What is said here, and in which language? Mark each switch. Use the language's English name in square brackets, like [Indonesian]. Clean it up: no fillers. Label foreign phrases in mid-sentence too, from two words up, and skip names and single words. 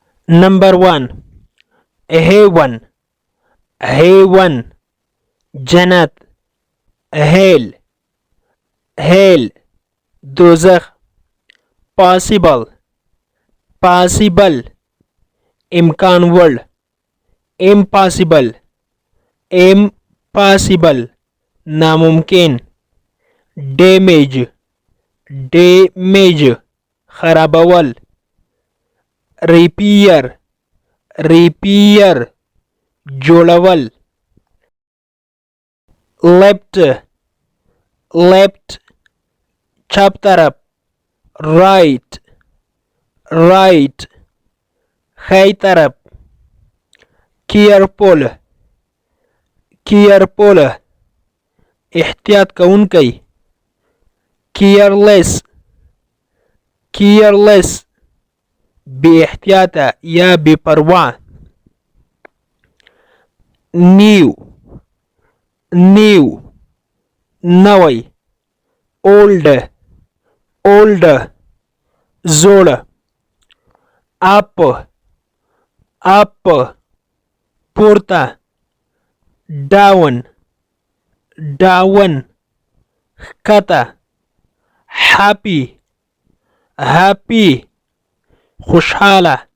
[English] Number 1 heaven heaven جنت hell hell دوزخ possible possible [Pashto] امکان وړ [English] impossible impossible ناممکن damage damage خرابول repair repair جوړول left left [Pashto] چپ طرف [English] right right [Pashto] خی طرف [English] careful careful [Pashto] احتیاط کوونکی [English] careless careless [Pashto] بی احتیاطه یا بی پروا [English] new new نوی old old زوړ up up پورته down down ښکته happy happy خوشحاله